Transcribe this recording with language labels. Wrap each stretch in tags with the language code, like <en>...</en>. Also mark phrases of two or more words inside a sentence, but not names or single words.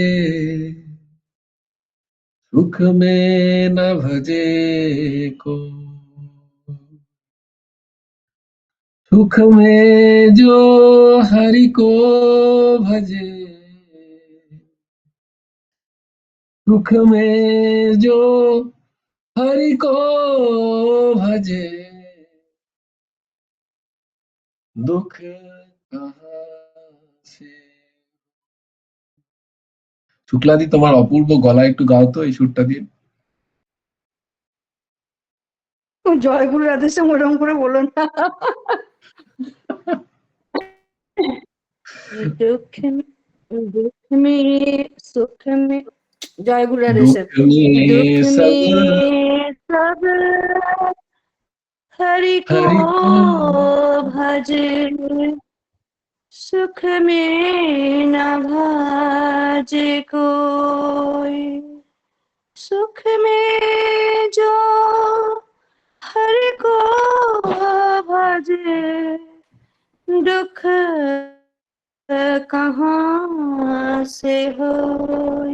<hi>सुख में न भजे को, सुख में जो हरि को भजे, सुख में जो हरि को भजे, दुख कहाँ से।</hi> <bn>শুক্লাদি তোমার অপূর্ব গলা, একটু গাও তো এই সুরটা দিয়ে। জয়গুরু রাধেশ্যাম ওরকম করে বলো না।</bn> <hi>दुख में सुख में, जय गुरु राधेश्याम। दुख में दुख सब में सब हरि को हरि को, भजे, सुख में न भाजे कोई, सुख में जो हरि को भजे, दुख कहाँ से होई।</hi>